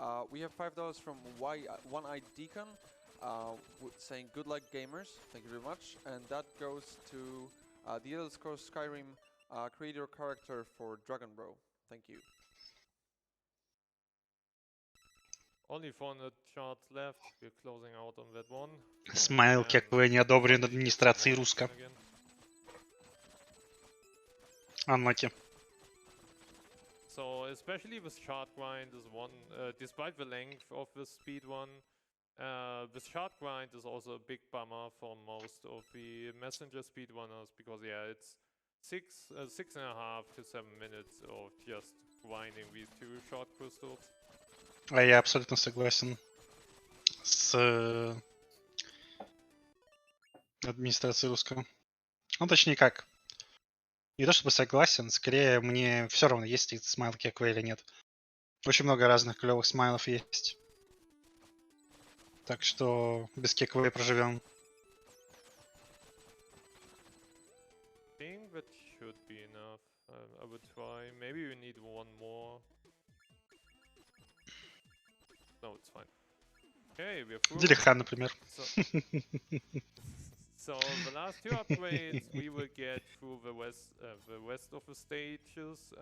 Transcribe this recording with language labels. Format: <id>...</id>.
<en>We have $5 from One-Eyed Deacon, saying good luck gamers. Thank you very much. And that goes to the Elder Scrolls Skyrim creator character for Dragon Bro. Thank you. Only 400 shards left. We're closing out on that one.</en> <ru>Смайл, как вы не одобрен администрацией RUSC.</ru> <en>Unlucky. So especially with shard grind is one, despite the length of the speed one, The shard grind is also a big bummer for most of the messenger speedrunners because yeah, it's 6.5 to 7 minutes of just grinding these 2 shard crystals.</en> <ru>А я абсолютно согласен с администрацией русского. Ну, точнее как. Не то чтобы согласен, скорее мне все равно, есть ли смайл кекве или нет. Очень много разных клевых смайлов есть. Так что без кекве проживем.</ru> <en>I think that should be enough. I would try. Maybe we need one more. No, it's fine. Okay, we're through.</en> <ru>Дилихан, например.</ru> <en>So the last 2 upgrades we will get through the rest of the stages.</en>